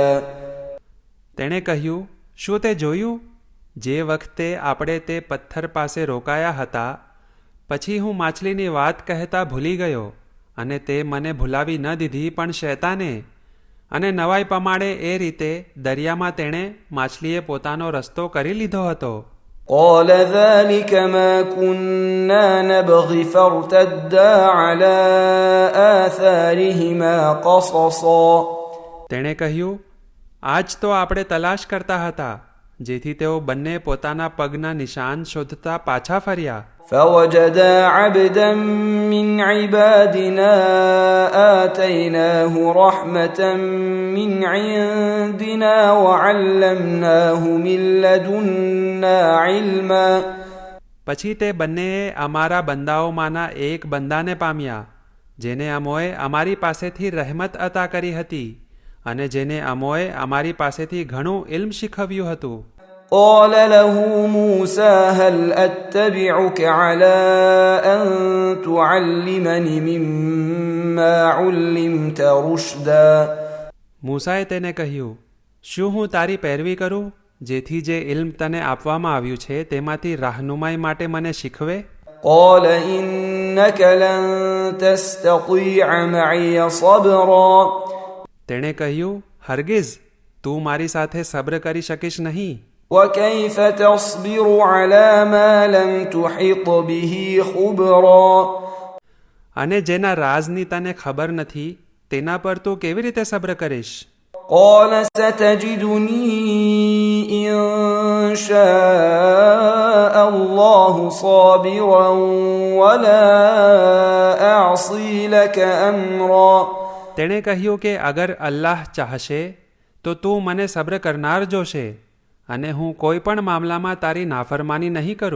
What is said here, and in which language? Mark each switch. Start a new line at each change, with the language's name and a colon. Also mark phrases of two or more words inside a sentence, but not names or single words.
Gujarati: તેણે કહ્યું, શું તે જોયું? જે વખતે આપણે તે પથ્થર પાસે રોકાયા હતા પછી હું માછલીની વાત કહેતા ભૂલી ગયો અને તે મને ભૂલાવી ન દીધી પણ શૈતાને. અને નવાઈ પમાડે એ રીતે દરિયામાં તેણે માછલીએ પોતાનો રસ્તો કરી લીધો હતો.
Arabic: قال ذلك ما كنا نبغي فارتدا على آثارهما قصصا
Gujarati: તેણે કહ્યું, આજ તો આપણે તલાશ કરતા હતા જેથી તેઓ બંને પોતાના પગના નિશાન શોધતા પાછા ફર્યા.
Arabic: فوجدا عبدا من عبادنا آتيناه رحمة من عندنا وعلمناه من لدنا علما
Gujarati: પછી તે બંનેએ અમારા બંદાઓમાંના એક બંદાને પામ્યા જેને અમોએ અમારી પાસેથી રહેમત અતા કરી હતી અને જેને અમોએ અમારી પાસેથી ઘણું ઇલ્મ શીખવ્યું હતું.
Arabic: قال له موسى هل أتبعك على أن تعلمني مما علمت رشدا
Gujarati: મૂસાએ તેને કહ્યું, શું હું તારી પેરવી કરું જેથી જે ઇલ્મ તને આપવામાં આવ્યું છે તેમાંથી રાહનુમાઈ માટે મને શીખવે?
Arabic: قال إنك لن تستطيع معي صبرا
Gujarati: તેણે કહ્યું, હરગિઝ તું મારી સાથે સબ્ર કરી શકીશ નહીં.
Arabic: وكيف تصبر على ما لم تحط به خبرا
Gujarati: અને જેના રાજની તને ખબર નથી તેના પર તું કેવી રીતે સબ્ર કરીશ?
Arabic: قال ستجدني إن شاء الله صابرا ولا أعصي لك أمرا
Gujarati: તેણે કહ્યું કે અગર અલ્લાહ ચાહશે તો તું મને સબ્ર કરનાર જોશે અને હું કોઈ પણ મામલામાં તારી નાફરમાની નહીં કરું.